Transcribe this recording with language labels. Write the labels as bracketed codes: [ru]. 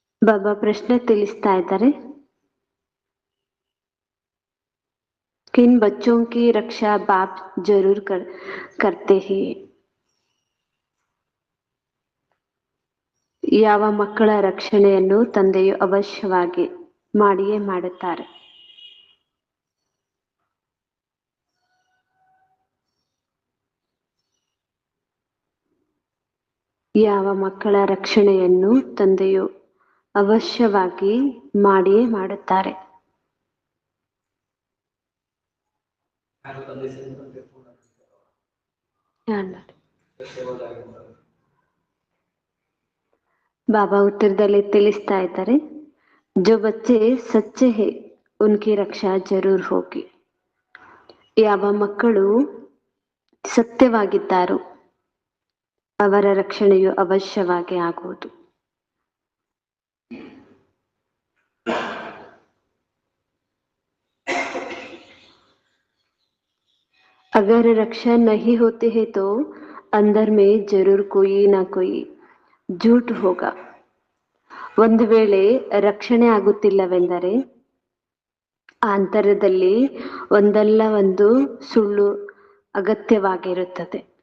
[kn] ಬಾಬಾ ಪ್ರಶ್ನೆ ತಿಳಿಸ್ತಾ ಇದ್ದಾರೆ, [hi] किन बच्चों की रक्षा बाप जरूर करते हैं. [kn] ಯಾವ ಮಕ್ಕಳ ರಕ್ಷಣೆಯನ್ನು ತಂದೆಯು ಅವಶ್ಯವಾಗಿ ಮಾಡಿಯೇ ಮಾಡುತ್ತಾರೆ. ಯಾವ ಮಕ್ಕಳ ರಕ್ಷಣೆಯನ್ನು ತಂದೆಯು ಅವಶ್ಯವಾಗಿ ಮಾಡಿಯೇ ಮಾಡುತ್ತಾರೆ. ಬಾಬಾ ಉತ್ತರದಲ್ಲಿ ತಿಳಿಸ್ತಾ ಇದ್ದಾರೆ, [hi] जो बच्चे सच्चे हैं उनकी रक्षा जरूर होगी. [kn] ಯಾವ ಮಕ್ಕಳು ಸತ್ಯವಾಗಿದ್ದಾರೋ ಅವರ ರಕ್ಷಣೆಯು ಅವಶ್ಯವಾಗಿ ಆಗುವುದು. [hi] अगर रक्षा नहीं होती है तो अंदर में जरूर कोई ना कोई झूठ होगा. [kn] ಒಂದು ವೇಳೆ ರಕ್ಷಣೆ ಆಗುತ್ತಿಲ್ಲವೆಂದರೆ ಆಂತರ್ಯದಲ್ಲಿ ಒಂದಲ್ಲ ಒಂದು ಸುಳ್ಳು ಅಗತ್ಯವಾಗಿರುತ್ತದೆ.